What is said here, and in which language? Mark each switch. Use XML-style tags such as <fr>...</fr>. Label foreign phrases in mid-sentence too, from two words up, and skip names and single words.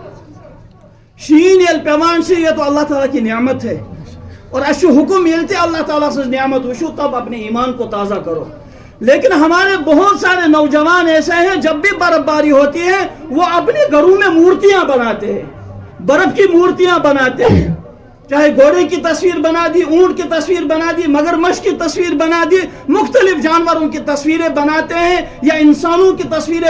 <ks>شیٖن ییٚلہِ پیٚوان چھِ</ks> <ur>یہ تو اللہ تعالیٰ کی نعمت ہے اور</ur> <ks>اَسہِ چھُ حکم ییٚلہِ تہِ اللہ تعالیٰ سٕنٛز نعمت وٕچھو</ks> <ur>تب اپنے ایمان کو تازہ کرو لیکن ہمارے بہت سارے نوجوان ایسے ہیں جب بھی برف باری ہوتی ہے وہ اپنے گھروں میں مورتیاں بناتے ہیں برف کی مورتیاں بناتے ہیں چاہے گھوڑے کی تصویر بنا دی اونٹ کی تصویر بنا دی مگرمچھ کی تصویر بنا دی مختلف جانوروں کی تصویریں بناتے ہیں یا انسانوں کی تصویریں</ur>